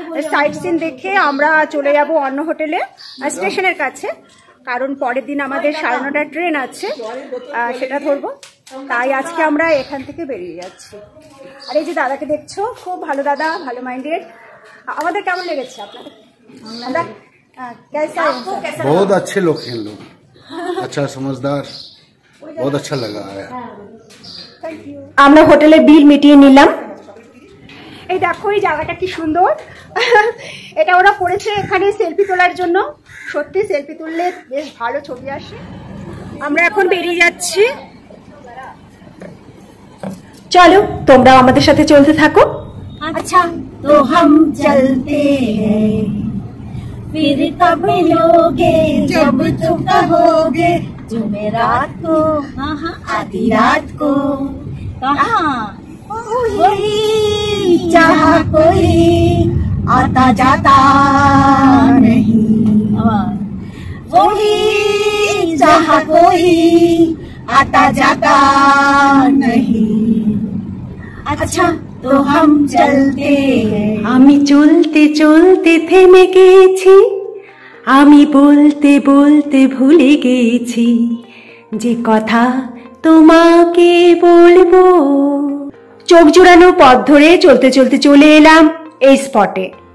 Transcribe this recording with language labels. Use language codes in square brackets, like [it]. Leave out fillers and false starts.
[bn] Site scene দেখে আমরা চলে যাব অন্য হোটেলে স্টেশনের কাছে, কারণ পরের দিন আমাদের 9:30টার ট্রেন আছে, সেটা ধরবো। তাই আজকে আমরা এখান থেকে বেরিয়ে যাচ্ছি। আর এই যে দাদাকে দেখছো, খুব ভালো দাদা, ভালো মাইন্ডেড। আমাদের কেমন লেগেছে আপনাদের? [hi] बहुत अच्छे लोग हैं, लोग अच्छा समझदार, बहुत अच्छा लगा है। [bn] আমরা হোটেলের বিল মিটিয়ে নিলাম। এই দেখো এই জায়গাটা কি সুন্দর। এটা ওরা করেছে এখানে সেলফি তোলার জন্য। সত্যি সেলফি তুললে বেশ ভালো ছবি আসে। আমরা এখন বেরিয়ে যাচ্ছি। চলো তোমরা আমাদের সাথে চলতে থাকো। [hi] अच्छा तो हम चलते हैं, फिर कब मिलोगे जब तुम कहोगे, जुमेरात को, आधी रात को, कहाँ वही जहाँ कोई आता जाता नहीं, वही जहाँ कोई आता जाता नहीं। अच्छा तो हम चलते हैं। [bn] আমি চলতে চলতে থেমে গেছি, আমি বলতে বলতে ভুলে গেছি যে কথা তোমাকে বলবো। চোখ জোড়ানো পথ ধরে চলতে চলতে চলে এলাম এই স্পটে।